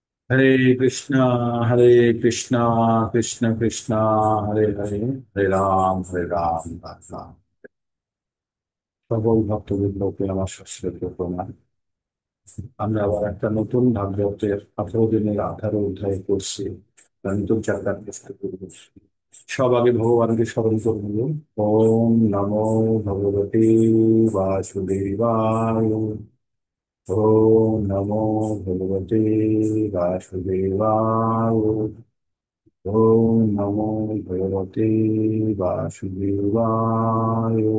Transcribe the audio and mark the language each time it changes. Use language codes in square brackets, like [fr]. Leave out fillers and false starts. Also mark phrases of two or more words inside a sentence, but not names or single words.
[sa] हरे कृष्ण, हरे कृष्ण, कृष्ण कृष्ण, हरे हरे, हरे राम, राम राम। [bn] সকল ভক্তবৃন্দকে আমার সশ্রদ্ধ প্রণাম। আমরা আবার একটা নতুন ভাগবতের 18 দিনের 18 অধ্যায় করছি। নতুন চ্যাপ্টার চেষ্টা করব। সব আগে ভগবানকে স্মরণ করব। [sa] ओम नमो भगवते वासुदेवाय। ओम नमो भगवते वासुदेवाय। ओम नमो भगवते वासुदेवाय।